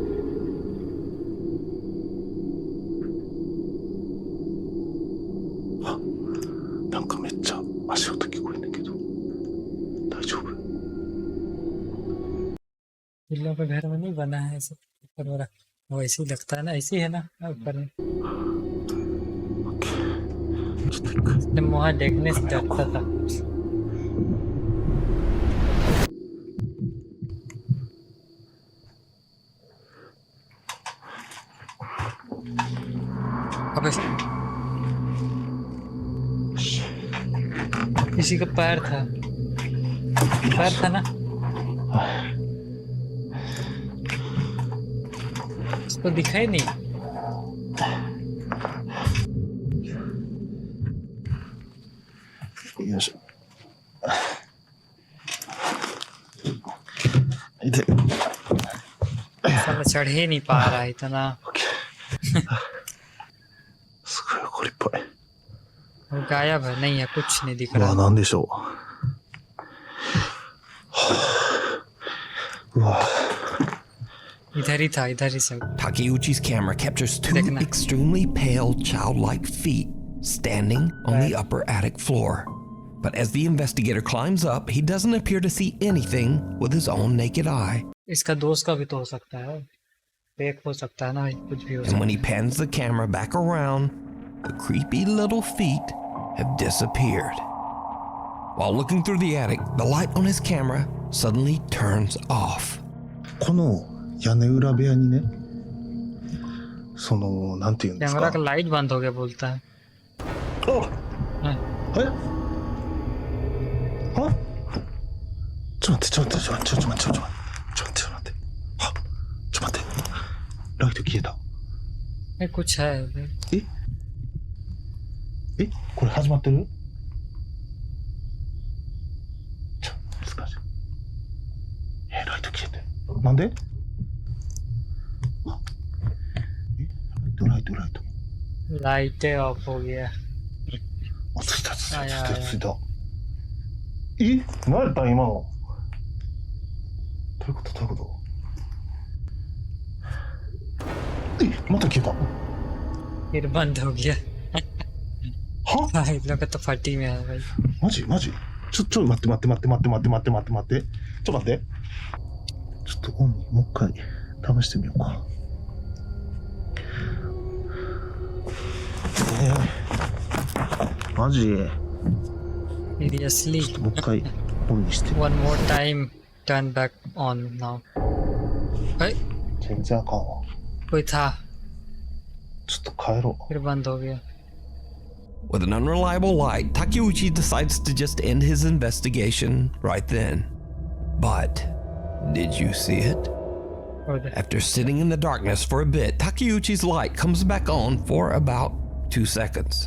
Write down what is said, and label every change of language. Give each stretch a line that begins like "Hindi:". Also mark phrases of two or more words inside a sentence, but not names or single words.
Japanese: なんかめっちゃ足音聞こえんだけど大丈夫
Hindi: बिल्लों का घर में नहीं बना है ऐसे ऊपर वाला, वो ऐसे ही लगता है ना, ऐसे ही है ना ऊपर में।
Japanese: ちょっと一回
Hindi: जब वहाँ देखने से डरता था। अबे किसी का पैर था, पैर था ना, इसको दिखाई नहीं।
Japanese: よいしょ痛い
Hindi: साला चढ़ ही नहीं पा रहा है इतना,
Japanese: すごい怒りっぽい
Hindi: वो गायब है, नहीं है, कुछ नहीं दिख うわ रहा।
Japanese: なんでしょううわ
Hindi: इधर ही था, इधर ही से।
English: Takeuchi's camera captures two
Hindi: देखना।
English: extremely pale, childlike feet standing on the upper attic floor. But as the investigator climbs up, he doesn't appear to see anything with his own naked eye.
Hindi: इसका दोस्त का भी तो हो सकता है, फेक हो सकता है ना, कुछ भी हो
English: And
Hindi: सकता
English: when he pans the camera back around, the creepy little feet have disappeared. While looking through the attic, the light on his camera suddenly turns off.
Japanese: この屋根裏部屋にねそのなんていうんです
Hindi: कैमरा
Japanese: か
Hindi: का लाइट बंद हो गया बोलता है। あ हाँ।
Japanese: えはちょっと待ってちょっと待ってちょっと待ってちょっと待ってちょっと待ってちょっと待ってはちょっと待ってライト消えた
Hindi: ये कुछ है उधर।
Japanese: えこれ始まってる難しいライト消えてるなんであライト
Hindi: लाइटें ऑफ हो गया।
Japanese: あついたついあいやたついたついた何やったん今のどういうことどういうことまた消えた
Hindi: फिर बंद हो गया। は भाई लोग तो फटी में है भाई।
Japanese: マジちょ待ってちょっと待ってちょっとオンにもう一回試してみようかマジ
English: Seriously,
Japanese: もう一回オンにして
English: one more time, turn back on now।
Hindi: भाई
Japanese: 全然あかんわ
Hindi: कोई था,
Japanese: ちょっと帰ろ
Hindi: फिर बंद हो गया।
English: With an unreliable light, Takeuchi decides to just end his investigation right then. But did you see it?
Hindi: और
English: After sitting in the darkness for a bit, Takeuchi's light comes back on for about 2 seconds.